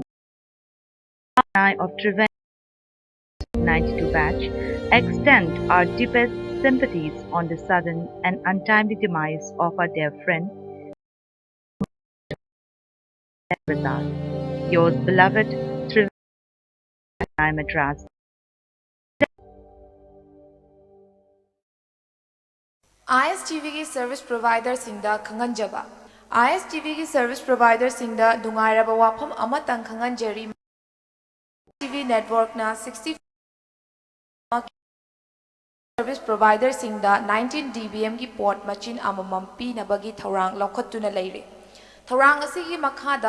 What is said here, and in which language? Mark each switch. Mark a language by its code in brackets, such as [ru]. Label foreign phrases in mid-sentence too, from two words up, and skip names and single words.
[en] Of Triveni 92 batch, extend our deepest sympathies on the sudden and untimely demise of our dear friend with us. Yours beloved Triveni Madras. [mni] ISTVꯒꯤ ꯁꯔꯚꯤꯁ ꯄ꯭ꯔꯣꯚꯥꯏꯗꯔꯁꯤꯡꯗ ꯈꯪꯍꯟꯖꯕ ISTVꯒꯤ ꯁꯔꯚꯤꯁ ꯄ꯭ꯔꯣꯚꯥꯏꯗꯔꯁꯤꯡꯗ ꯅꯨꯡꯉꯥꯏꯔꯕ ꯋꯥꯐꯝ ꯑꯃꯇꯪ ꯈꯪꯍꯟꯖꯔꯤ ISTV ꯅꯦꯠꯋꯥꯔꯛꯅ 60 ꯁꯔꯚꯤꯁ ꯄ꯭ꯔꯣꯚꯥꯏꯗꯔꯁꯤꯡꯗ 19 dBmꯒꯤ ꯄꯣꯔꯠ ꯃꯆꯤꯟ ꯑꯃꯃꯝ ꯄꯤꯅꯕꯒꯤ ꯊꯧꯔꯥꯡ ꯂꯧꯈꯠꯇꯨꯅ ꯂꯩꯔꯤ ꯊꯧꯔꯥꯡ ꯑꯁꯤꯒꯤ ꯃꯈꯥꯗ